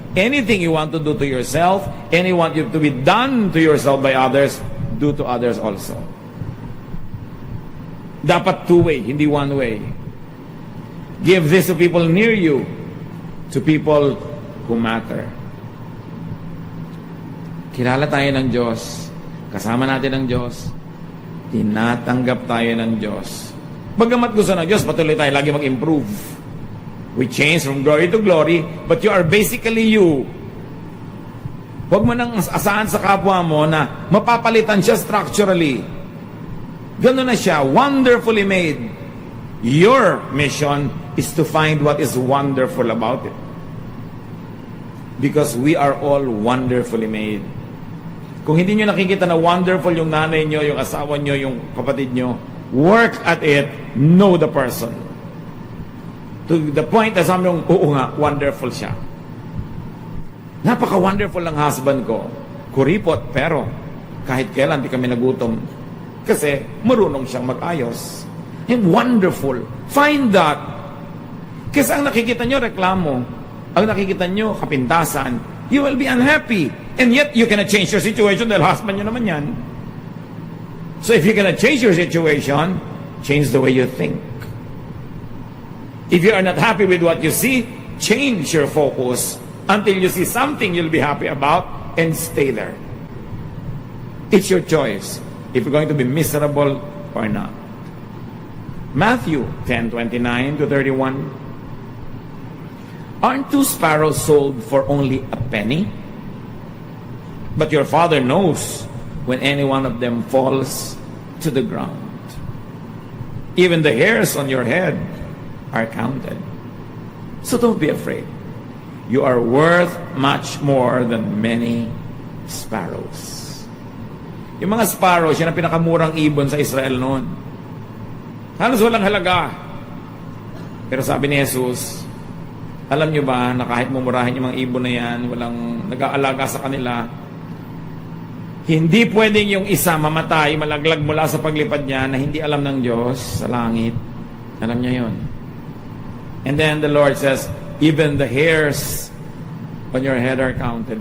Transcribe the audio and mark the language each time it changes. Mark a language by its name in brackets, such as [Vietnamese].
[English] Anything you want to do to yourself, and you want it to be done to yourself by others, do to others also. [Filipino] Dapat two-way, hindi one-way. [English] Give this to people near you, to people who matter. [Filipino] Kilala tayo ng Diyos, kasama natin ang Diyos, tinatanggap tayo ng Diyos. Bagamat gusto ng Diyos, patuloy tayo lagi mag-improve. [English] We change from glory to glory, but you are basically you. [Filipino] Huwag mo nang asahan sa kapwa mo na mapapalitan siya structurally. Ganun na siya, [English] wonderfully made. Your mission is to find what is wonderful about it. Because we are all wonderfully made. [Filipino] Kung hindi nyo nakikita na wonderful yung nanay nyo, yung asawa nyo, yung kapatid nyo, [English] work at it, know the person. [Filipino] To the point na sabi nyo, oo nga, wonderful siya. Napaka-wonderful ng husband ko. Kuripot, pero kahit kailan di kami nagutom. Kasi marunong siyang mag-ayos. [English] And wonderful. Find that. [Filipino] Kasi ang nakikita nyo, reklamo. Ang nakikita nyo, kapintasan. [English] You will be unhappy. And yet, you cannot change your situation [Filipino] dahil husband nyo naman yan. [English] So if you cannot change your situation, change the way you think. If you are not happy with what you see, change your focus until you see something you'll be happy about and stay there. It's your choice if you're going to be miserable or not. Matthew 10:29 to 31. Aren't 2 sparrows sold for only a penny? But your Father knows when any one of them falls to the ground. Even the hairs on your head are counted. So don't be afraid. You are worth much more than many sparrows. [Filipino] Yung mga sparrows, yan ang pinakamurang ibon sa Israel noon. Halos walang halaga. Pero sabi ni Jesus, alam nyo ba na kahit mumurahin yung mga ibon na yan, walang nag-aalaga sa kanila, hindi pwedeng yung isa mamatay, malaglag mula sa paglipad niya na hindi alam ng Diyos sa langit. Alam niya yun. [English] And then the Lord says, even the hairs on your head are counted.